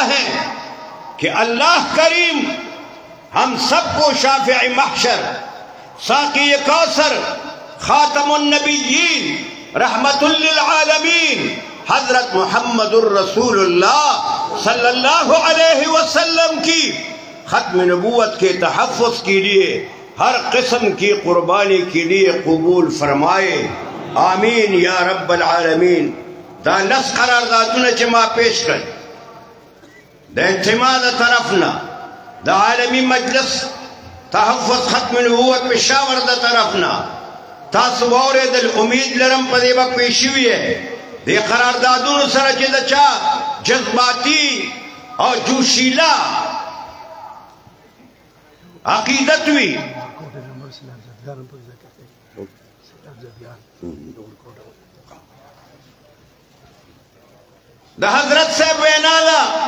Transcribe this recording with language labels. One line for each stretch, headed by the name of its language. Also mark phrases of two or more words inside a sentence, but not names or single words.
Urdu: ہیں کہ اللہ کریم ہم سب کو شافع محشر، ساقی کوثر، خاتم النبیین، رحمت للعالمین حضرت محمد الرسول اللہ
Arabic: صلی اللہ علیہ وسلم
Urdu: کی ختم نبوت کے تحفظ کے لیے ہر قسم کی قربانی کے لیے قبول فرمائے،
Arabic: آمین یا رب العالمین۔
Pashto: دا لس قراردادونه چې ما پیش کړ د اجتماع د طرفنا د عالمی مجلس تحفظ ختم نبوت پشاور د طرفنا تاسو واورېدل، امید لرم په دې به پیشي وي د قراردادونو سره چې د چا جذباتي او جوشیلا عقیدت وي دا حضرت صاحب وینا دا